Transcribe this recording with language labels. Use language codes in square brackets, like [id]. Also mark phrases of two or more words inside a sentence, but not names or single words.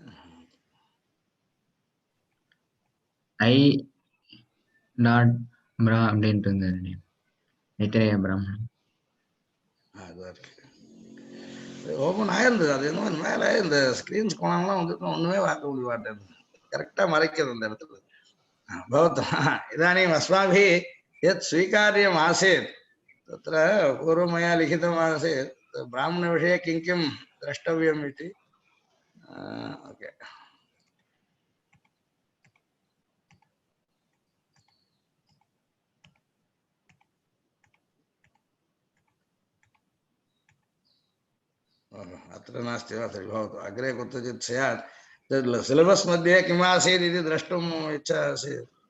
[ta] ஐ டாட் பிரா அப்படின்ட்டு இருந்தது ஐத்திரேய பிராமணன் அதுதான் இருக்கு ஓப்பன் ஆயிருந்தது அது என்ன மேலே இந்த ஸ்க்ரீன்ஸ் போனாங்களாம் வந்துட்டு ஒன்றுமே பார்க்க முடிய மாட்டேங்குது கரெக்டாக மறைக்கிறது அந்த இடத்துல [sa] भवतु इदानीम् अस्माभिः यत् स्वीकार्यम् आसीत् तत्र पूर्वं मया लिखितम् आसीत् ब्राह्मणविषये किं किं द्रष्टव्यम् इति ओके अत्र नास्ति वा तर्हि भवतु अग्रे कुत्रचित् स्यात् तद् सिलेबस् मध्ये किम् आसीत् इति द्रष्टुम् इच्छा आसीत्